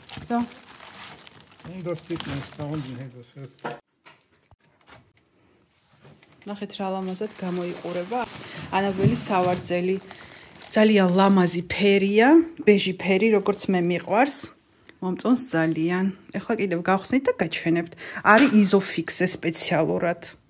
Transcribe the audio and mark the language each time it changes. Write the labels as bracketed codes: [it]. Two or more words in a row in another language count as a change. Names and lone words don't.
[de] so? Das geht nicht, da unten hängt das fest. [ka] ნახეთ რა ლამაზად გამოიყურება. ანაბელის სავარძელი ძალიან ლამაზი ფერია, ბეჟი ფერი, როგორც მე მიყვარს. მომწონს ძალიან. ეხლა კიდევ გავხსნით და გაჩვენებთ. არის იზოფიქსე სპეციალურად.